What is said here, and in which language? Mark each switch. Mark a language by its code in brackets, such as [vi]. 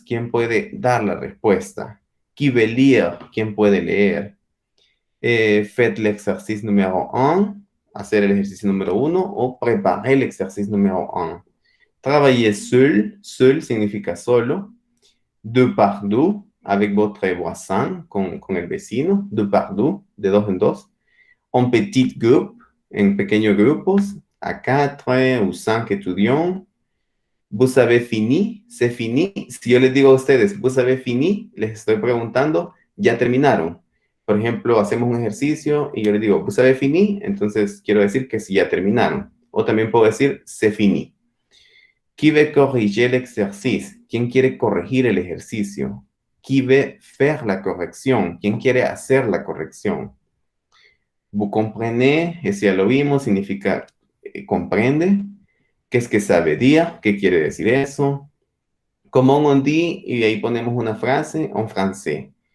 [es] ¿Quién puede dar la respuesta? [fr] Qui veut lire? [es] ¿Quién puede leer? [fr] Faites l'exercice numéro 1, [es] hacer el ejercicio número 1 [fr] o préparer l'exercice numéro 1. Travailler seul, seul [es] significa solo. [fr] Deux par deux, avec votre voisin, [es] con el vecino. [fr] Deux par deux, [es] de dos en dos. [fr] En petit groupe, [es] en pequeños grupos, [fr] a 4 ou 5 étudiants. Vous avez fini, c'est fini. [es] Si yo les digo a ustedes, [fr] vous avez fini, [es] les estoy preguntando, ya terminaron. Por ejemplo, hacemos un ejercicio y yo les digo, [fr] vous avez fini, [es] entonces quiero decir que sí, ya terminaron. O también puedo decir, [fr] c'est fini. Qui veut corriger l'exercice? [es] ¿Quién quiere corregir el ejercicio? [fr] Qui veut faire la corrección? [es] ¿Quién quiere hacer la corrección? [fr] Vous comprenez, [es] ese ya lo vimos, significa comprende. ¿Qué es que sabe dire? ¿Qué quiere decir eso? [fr] Comment on dit, [es] y ahí ponemos una frase en francés.